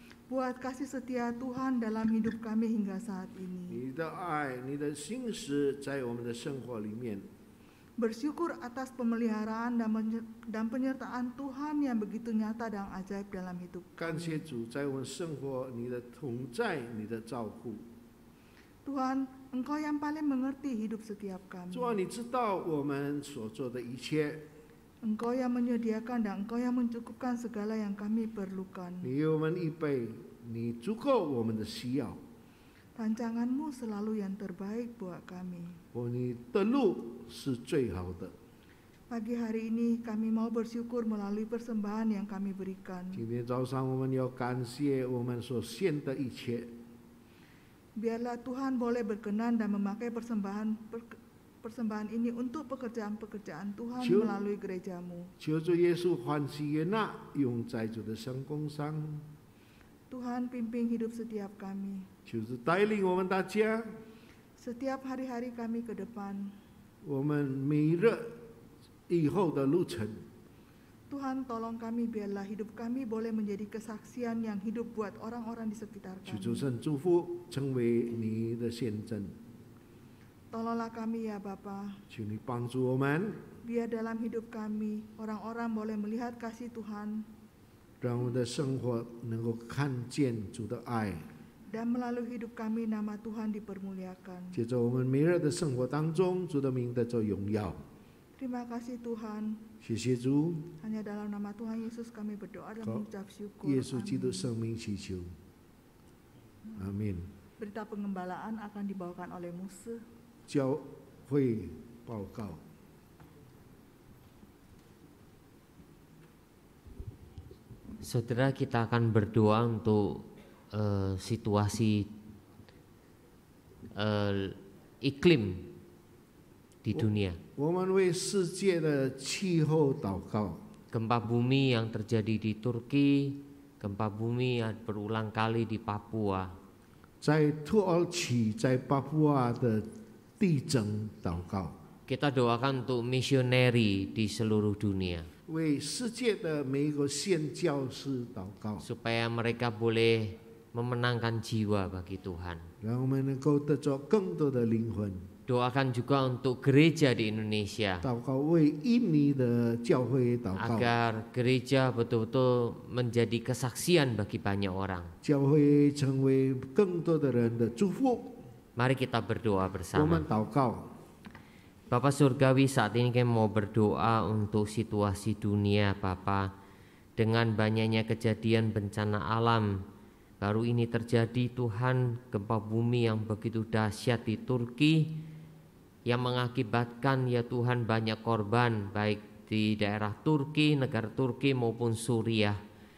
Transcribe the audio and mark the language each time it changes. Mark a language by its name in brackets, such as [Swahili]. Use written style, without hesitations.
[Indonesian] buat kasih setia Tuhan dalam hidup kami hingga saat ini. [Chinese] 你的爱，你的心思在我们的生活里面。 [Indonesian] Bersyukur atas pemeliharaan dan penyertaan Tuhan yang begitu nyata dan ajaib dalam hidup [Chinese] 感 [Indonesian] kami. [Chinese] 谢主，在我们生活你的同在，你的照顾。 [Indonesian] Tuhan, Engkau yang paling mengerti hidup setiap kami. [Chinese] 主啊，你知道我们所做的一切， [Indonesian] Engkau yang menyediakan dan Engkau yang mencukupkan segala yang kami perlukan. [Chinese] 你为我们预备，你足够我们的需要。 [Indonesian] Rancangan-Mu selalu yang terbaik buat kami. [Chinese] 你的路是最好的。 [Indonesian] Pagi hari ini kami mau bersyukur melalui persembahan yang kami berikan. [Chinese] 今天早上我们要感谢我们所献的一切。 [Indonesian] Biarlah Tuhan boleh berkenan dan memakai persembahan ini untuk pekerjaan-pekerjaan Tuhan Cium. melalui gereja-Mu. [Chinese] 求主耶稣欢喜悦纳，用在主的圣工上。 [Indonesian] Tuhan pimpin hidup setiap kami. [Chinese] 求主带领我们大家， [Indonesian] Setiap hari-hari kami ke depan. [Chinese] 我们每日以后的路程， [Indonesian] Tuhan tolong kami, biarlah hidup kami boleh menjadi kesaksian yang hidup buat orang-orang di sekitar [Chinese] 求 [Indonesian] kami. [Chinese] 主圣祝福，成为你的见证。 [Indonesian] Tolonglah kami ya Bapa, [Chinese] 请你帮助我们， [Indonesian] biar dalam hidup kami orang-orang boleh melihat kasih Tuhan, [Chinese] 让我们的生活能够看见主的爱。 [Indonesian] dan melalui hidup kami nama Tuhan dipermuliakan. [Chinese] 接着我们每日的生活当中，主的名得着荣耀。 [Indonesian] Terima kasih Tuhan, [Chinese] 谢谢主， [Indonesian] hanya dalam nama Tuhan Yesus kami berdoa dan Kau- mengucap syukur. [Chinese] 耶稣基督 [Indonesian] Amin. [Chinese] 圣名祈求，阿门。 [Indonesian] Berita pengembalaan akan dibawakan oleh Musa. [Chinese] 教会报告。 [Indonesian] Saudara, kita akan berdoa untuk situasi iklim di dunia. [Chinese] 我们为世界的气候祷告。 [Indonesian] Gempa bumi yang terjadi di Turki, gempa bumi yang berulang kali di Papua. [Chinese] 在土耳其、在巴布亚的地震祷告， [Indonesian] Kita doakan untuk misioneri di seluruh dunia, [Chinese] 为世界的每一个宣教士祷告， [Indonesian] supaya mereka boleh memenangkan jiwa bagi Tuhan. [Chinese] 让我们能够得着更多的灵魂。 [Indonesian] Doakan juga untuk gereja di Indonesia, [Chinese] 祷告为印尼的教会祷告， [Indonesian] agar gereja betul-betul menjadi kesaksian bagi banyak orang. [Chinese] 教会成为更多的人的祝福。 [Indonesian] Mari kita berdoa [Chinese] 我 [Indonesian] bersama. [Chinese] 们祷告， [Indonesian] Bapak Surgawi, saat ini kami mau berdoa untuk situasi dunia Bapak. Dengan banyaknya kejadian bencana alam, baru ini terjadi Tuhan, gempa bumi yang begitu dahsyat di Turki, yang mengakibatkan ya Tuhan banyak korban baik di daerah Turki, negara Turki maupun Suriah.